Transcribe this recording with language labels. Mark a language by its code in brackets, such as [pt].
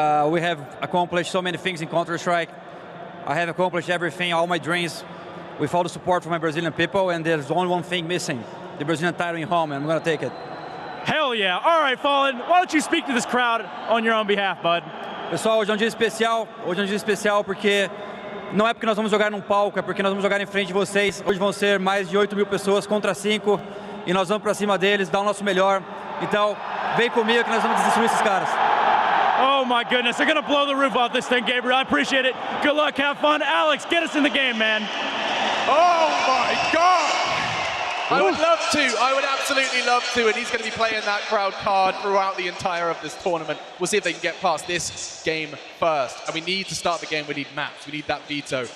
[en] We have accomplished so many things in Counter-Strike. I have accomplished everything, all my dreams. with all the support from my Brazilian people, and there's only one thing missing, the Brazilian title in home, and I'm going to take it. Hell yeah. All right, Fallen, why don't you speak to this crowd on your own behalf, bud? [pt] Pessoal, hoje é um dia especial porque não é porque nós vamos jogar num palco, é porque nós vamos jogar em frente de vocês. Hoje vão ser mais de 8 mil pessoas contra 5 e nós vamos pra cima deles, dar o nosso melhor. Então, vem comigo que nós vamos destruir esses caras. [en] Oh my goodness, they're gonna blow the roof off this thing, Gabriel. I appreciate it. Good luck, have fun. Alex, get us in the game, man. Oh my God! I would love to. I would absolutely love to. And he's going to be playing that crowd card throughout the entire of this tournament. We'll see if they can get past this game first. And we need to start the game. We need maps. We need that veto.